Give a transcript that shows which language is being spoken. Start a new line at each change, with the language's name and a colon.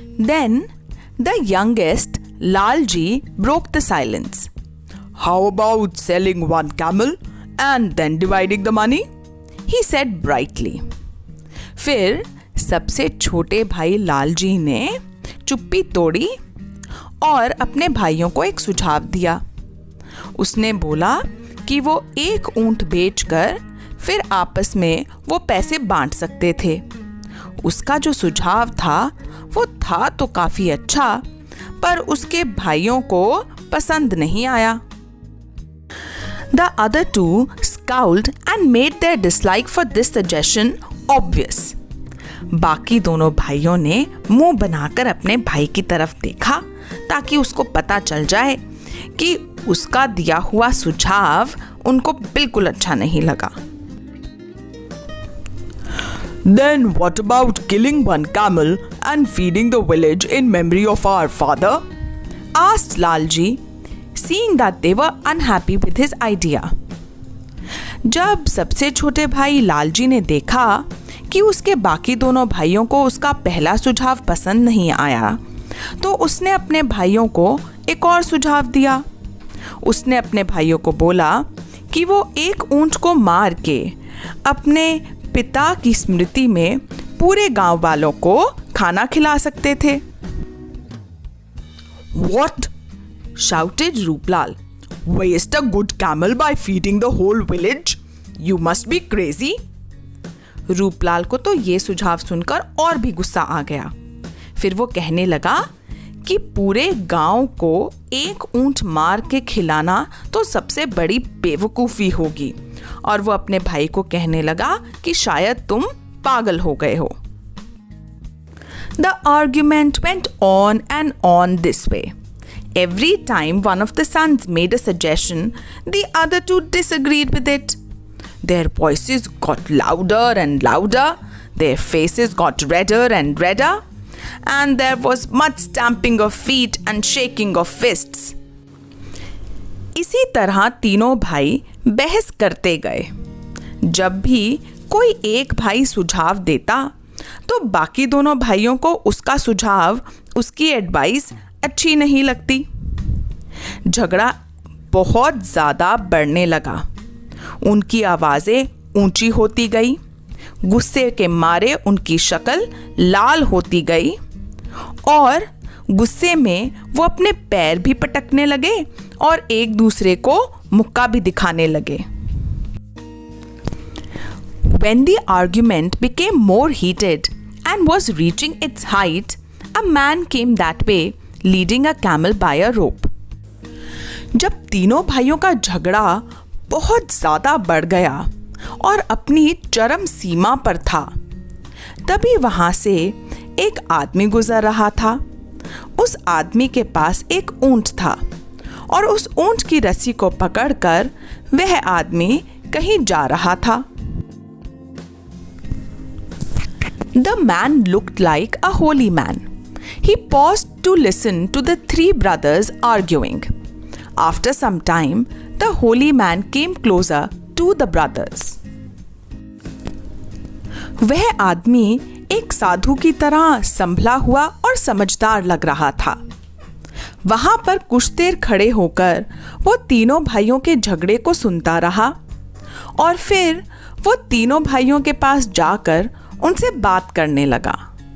English: Then the youngest, Lalji, broke the silence. How about selling one camel and then dividing the money? He said brightly.
Hindi: फिर सबसे छोटे भाई लालजी ने चुप्पी तोड़ी और अपने भाइयों को एक सुझाव दिया। उसने बोला कि वो एक ऊंट बेचकर फिर आपस में वो पैसे बांट सकते थे। उसका जो सुझाव था वो था तो काफी अच्छा, पर उसके भाइयों को पसंद नहीं आया।
English: The other two scowled and made their dislike for this suggestion obvious.
Hindi: बाकी दोनों भाइयों ने मुंह बनाकर अपने भाई की तरफ देखा ताकि उसको पता चल जाए कि उसका दिया हुआ सुझाव उनको बिल्कुल अच्छा नहीं लगा।
English: Then what about killing one camel and feeding the village in memory of our father? Asked Lalji, seeing that they were unhappy with his idea.
Hindi: जब सबसे छोटे भाई लालजी ने देखा कि उसके बाकी दोनों भाइयों को उसका पहला सुझाव पसंद नहीं आया, तो उसने अपने भाइयों को एक और सुझाव दिया। उसने अपने भाइयों को बोला कि वो एक ऊंट को मार के अपने पिता की स्मृति में पूरे गांव वालों को खाना खिला सकते थे।
English: What? shouted Ruplal. Waste a good camel by feeding the whole village? You must be crazy.
Hindi: Ruplal को तो ये सुझाव सुनकर और भी गुस्सा आ गया। फिर वो कहने लगा कि पूरे गांव को एक ऊंट मार के खिलाना तो सबसे बड़ी बेवकूफ़ी होगी, और वो अपने भाई को कहने लगा कि शायद तुम पागल हो गए हो।
English: The argument went on and on this way. Every time one of the sons made a suggestion, the other two disagreed with it. Their voices got louder and louder, their faces got redder and redder, and there was much stamping of feet and shaking of fists.
Hindi: इसी तरह तीनों भाई बहस करते गए। जब भी कोई एक भाई सुझाव देता तो बाकी दोनों भाइयों को उसका सुझाव, उसकी एडवाइस अच्छी नहीं लगती। झगड़ा बहुत ज़्यादा बढ़ने लगा। उनकी आवाज़ें ऊंची होती गई, गुस्से के मारे उनकी शक्ल लाल होती गई, और गुस्से में वो अपने पैर भी पटकने लगे और एक दूसरे को मुक्का भी दिखाने लगे।
English: When the argument became more heated and was reaching its height, a man came that way, leading a camel by a rope.
Hindi: जब तीनों भाइयों का झगड़ा बहुत ज़्यादा बढ़ गया और अपनी चरम सीमा पर था, तभी वहाँ से एक आदमी गुजर रहा था। उस आदमी के पास एक ऊंट था और उस ऊंट की रस्सी को पकड़कर वह आदमी कहीं जा रहा था।
English: The man looked like a holy man. He paused to listen to the three brothers arguing. After some time, the holy man came closer to the brothers.
Hindi: वह आदमी एक साधु की तरह संभला हुआ और समझदार लग रहा था। वहां पर कुछ देर खड़े होकर वो तीनों भाइयों के झगड़े को सुनता रहा और फिर वो तीनों भाइयों के पास जाकर उनसे बात करने लगा।